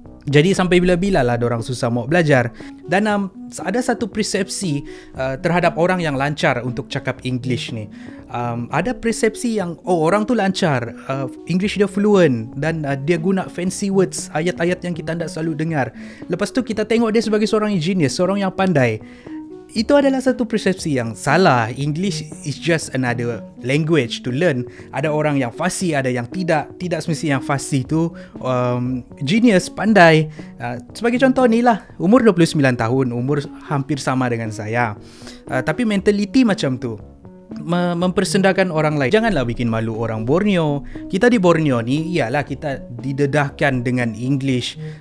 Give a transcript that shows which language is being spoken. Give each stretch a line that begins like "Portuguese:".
Malay: Jadi sampai bila-bila lah diorang susah mau belajar. Dan ada satu persepsi terhadap orang yang lancar untuk cakap English ni. Ada persepsi yang orang tu lancar, English dia fluent, dan dia guna fancy words, ayat-ayat yang kita tidak selalu dengar. Lepas tu kita tengok dia sebagai seorang genius, seorang yang pandai. Itu adalah satu persepsi yang salah.
English: English is just another language to learn.
Malay: Ada orang yang fasih, ada yang tidak. Tidak semestinya yang fasih tu genius, pandai. Sebagai contoh ni lah, umur 29 tahun, umur hampir sama dengan saya. Tapi mentaliti macam tu, mempersendahkan orang lain. Janganlah bikin malu orang Borneo. Kita di Borneo ni, iyalah kita didedahkan dengan English.